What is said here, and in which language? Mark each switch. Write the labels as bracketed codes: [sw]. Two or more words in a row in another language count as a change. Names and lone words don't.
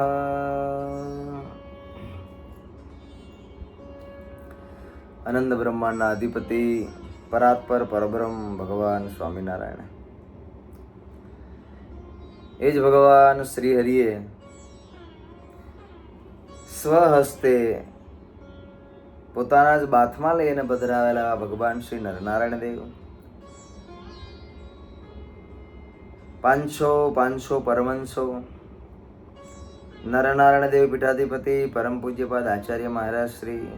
[gu] અનંત બ્રહ્માંડના અધિપતિ પરાત્પર પરબ્રહ્મ ભગવાન સ્વામીનારાયણ એજ ભગવાન શ્રી હરિએ સ્વહસ્તે પોતાના જ બાથમાં લઈને પધરાવેલા ભગવાન શ્રી નરનારાયણ દેવ 500 પરમહંસો નરનારાયણ દેવ પીઠાધિપતિ પરમ પૂજ્યપાદ આચાર્ય મહારાજ શ્રી